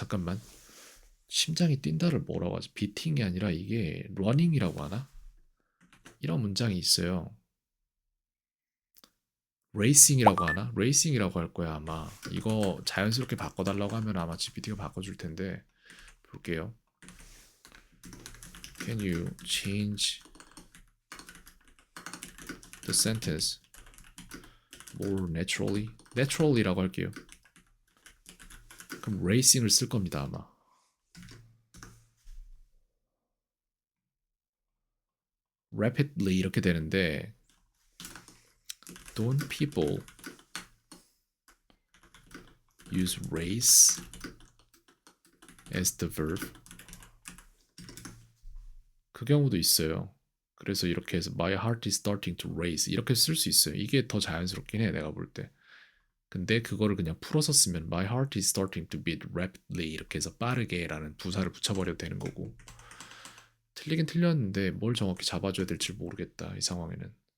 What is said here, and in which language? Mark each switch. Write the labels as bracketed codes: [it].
[ko] 잠깐만 심장이 뛴다를 뭐라고 하지? beating이 아니라 이게 running이라고 하나? 이런 문장이 있어요. racing이라고 하나? racing이라고 할 거야 아마. 이거 자연스럽게 바꿔달라고 하면 아마 GPT가 바꿔줄 텐데 볼게요. [en] Can you change the sentence more naturally? [ko] naturally라고 할게요. 그럼 racing을 쓸 겁니다 아마. [en] rapidly [ko] 이렇게 되는데 [en] don't people use race as the verb? [ko] 그 경우도 있어요. 그래서 이렇게 해서 [en] my heart is starting to race [ko] 이렇게 쓸 수 있어요. 이게 더 자연스럽긴 해 내가 볼 때. 근데 그거를 그냥 풀어서 쓰면 [en] my heart is starting to beat rapidly [ko] 이렇게 해서 빠르게 라는 부사를 붙여버려도 되는 거고. 틀리긴 틀렸는데 뭘 정확히 잡아줘야 될지 모르겠다 이 상황에는.